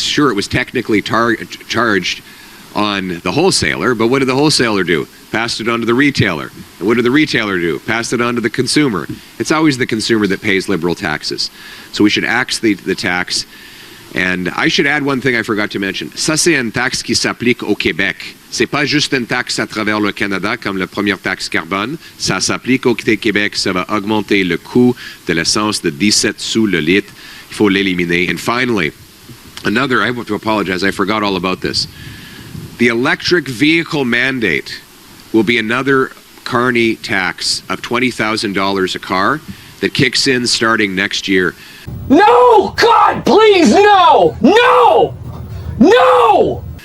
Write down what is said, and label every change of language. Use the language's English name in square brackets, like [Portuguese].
[English] Sure, it was technically charged on the wholesaler, but what did the wholesaler do? Passed it on to the retailer. And what did the retailer do? Passed it on to the consumer. It's always the consumer that pays liberal taxes. So we should axe the tax. And I should add one thing I forgot to mention. [French] Ça, c'est une taxe qui s'applique au Québec. C'est pas juste une taxe à travers le Canada comme la première taxe carbone. Ça s'applique au Québec. Ça va augmenter le coût de l'essence de 17 sous le litre. Il faut l'éliminer. [English] And finally, I have to apologize. I forgot all about this. The electric vehicle mandate will be another Carney tax of $20,000 a car that kicks in starting next year. No! God, please, no! No! No!